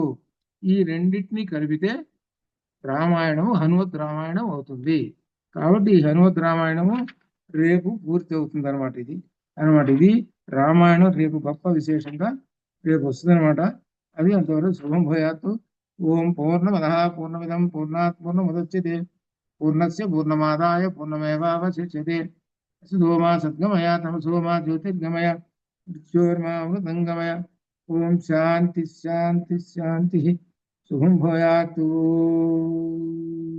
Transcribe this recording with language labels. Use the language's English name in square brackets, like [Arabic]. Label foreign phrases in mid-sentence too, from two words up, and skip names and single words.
[Telugu] ఈ రెండింటినీ కలిపితే రామాయణము హనుమత్ రామాయణం అవుతుంది. కాబట్టి ఈ హనుమత్ రామాయణము రేపు పూర్తి అవుతుంది అనమాట. ఇది రామాయణం రేపు గొప్ప విశేషంగా రేపు వస్తుంది అనమాట. అది అంతవరకు [Sanskrit] శుభం భూయాత్తు. ఓం పూర్ణమద పూర్ణమిదం పూర్ణాత్ పూర్ణముదచ్యతే పూర్ణస్య పూర్ణమాదాయ పూర్ణమేవావశిష్యతే. సుధోమా సద్గమయ తమసోమా జ్యోతిర్గమయ మృత్యోర్మామృతంగమయ. ఓం శాంతి శాంతి శాంతి. శుభం భూయాత్తు.